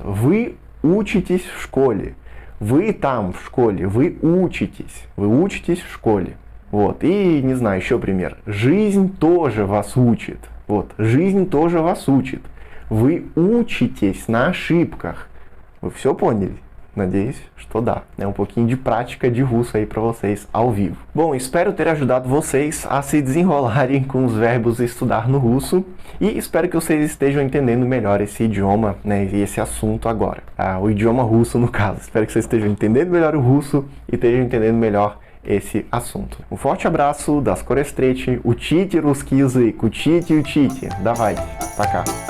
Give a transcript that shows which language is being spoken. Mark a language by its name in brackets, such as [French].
[Russian] Вы учитесь в школе. Вы там в школе, вы учитесь в школе. Вот. И, не знаю, еще пример. Жизнь тоже вас учит. Вот. Жизнь тоже вас учит. Вы учитесь на ошибках. Вы все поняли? Надеюсь, что dá. [Portuguese] Um pouquinho de prática de russo aí para vocês ao vivo. Bom, espero ter ajudado vocês a se desenrolarem com os verbos estudar no russo e espero que vocês estejam entendendo melhor esse idioma, e esse assunto agora. O idioma russo, no caso. Espero que vocês estejam entendendo melhor o russo e estejam entendendo melhor esse assunto. Um forte abraço, [Russian] до скорой встречи, учите русский язык, учите, давайте, пока.